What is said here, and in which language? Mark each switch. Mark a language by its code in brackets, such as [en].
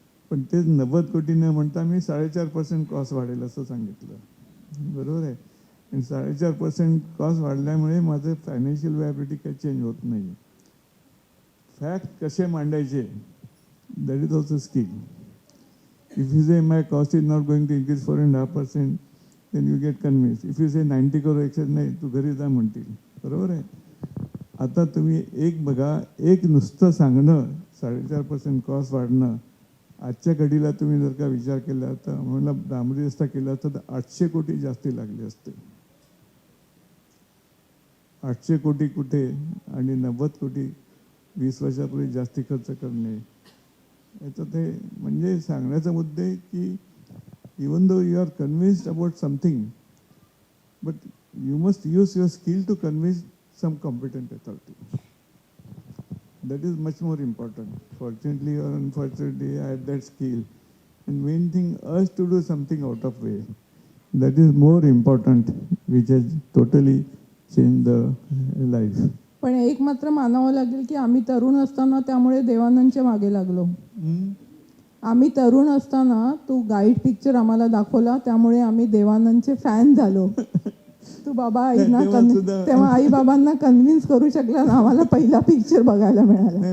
[mr] पण तेच 90 कोटी न म्हणता मी 4.5% कॉस्ट वाढेल असं सांगितलं. बरोबर आहे. आणि 4.5% कॉस्ट वाढल्यामुळे माझं फायनान्शियल व्हायबिलिटी काही चेंज होत नाही. फॅक्ट कसे मांडायचे, [en] That is also skill. If you say my cost is not going to increase 4.5%, then you get convinced. If you say 90 crore excess, [mr] नाही तू घरी जा म्हणतील. बरोबर आहे. आता तुम्ही एक बघा, एक नुसतं सांगणं 4.5% कॉस्ट वाढणं, आजच्या घडीला तुम्ही जर का विचार केला तर आम्हाला डांबरी रस्ता केला असता तर 800 कोटी जास्ती लागले असते. 800 कोटी कुठे आणि 90 कोटी 20 वर्षापूर्वी जास्ती खर्च करणे. याचं ते म्हणजे सांगण्याचा मुद्दे की [en] Even though you are convinced about something, but you must use your skill to convince some competent authority. That is much more important. Fortunately or unfortunately, I had that skill. And main thing, us to do something out of way. That is more important, which has totally changed the life. [mr] पण एक मात्र मानावं लागेल की आम्ही तरुण असताना त्यामुळे देवानंदच्या मागे लागलो. आम्ही तरुण असताना तू गाईड पिक्चर आम्हाला दाखवला, त्यामुळे आम्ही देवानंदचे फॅन झालो. तू बाबा आईना तेव्हा आई बाबांना कन्व्हिन्स करू शकला ना, आम्हाला पहिला पिक्चर बघायला मिळाला.